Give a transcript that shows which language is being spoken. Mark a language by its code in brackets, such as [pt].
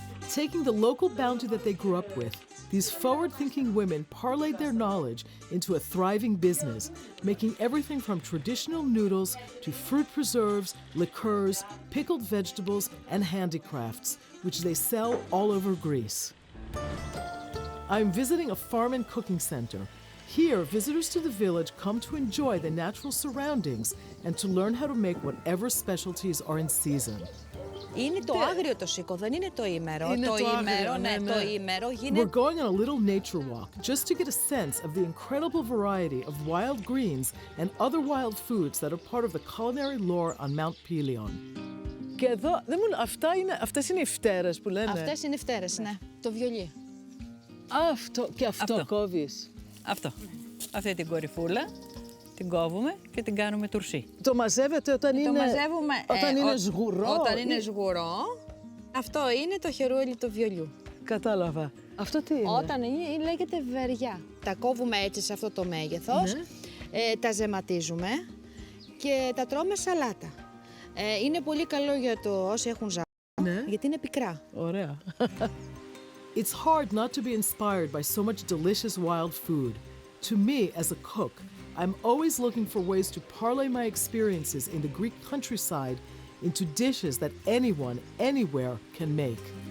[en] Taking the local bounty that they grew up with, these forward-thinking women parlayed their knowledge into a thriving business, making everything from traditional noodles to fruit preserves, liqueurs, pickled vegetables, and handicrafts, which they sell all over Greece. I'm visiting a farm and cooking center. Here, visitors to the village come to enjoy the natural surroundings and to learn how to make whatever specialties are in season. [el] Είναι το άγριο το σίκο, δεν είναι το ήμερο. Είναι το το ήμερο, άγριο, ναι, ναι. το ήμερο γίνεται... [en] We're going on a little nature walk just to get a sense of the incredible variety of wild greens and other wild foods that are part of the culinary lore on Mount Pelion. [el] Και εδώ, αυτές είναι οι φτέρες που λένε. Αυτές είναι φτέρες, ναι. Το βιολί. Και αυτό κόβεις. Αυτό. Αυτή την κορυφούλα την κόβουμε και την κάνουμε τουρσί. Το μαζεύετε όταν είναι... Το μαζεύουμε... Όταν είναι σγουρό. Όταν είναι σγουρό. Αυτό είναι το χερούελι του βιολιού. Κατάλαβα. Αυτό τι είναι? Όταν είναι, λέγεται βεριά. Τα κόβουμε έτσι σε αυτό το μέγεθος, Ναι. τα ζεματίζουμε και τα τρώμε σαλάτα. Είναι πολύ καλό για το όσοι έχουν ζάχαρη, Ναι. γιατί είναι πικρά. Ωραία. [en] It's hard not to be inspired by so much delicious wild food. To me, as a cook, I'm always looking for ways to parlay my experiences in the Greek countryside into dishes that anyone, anywhere can make.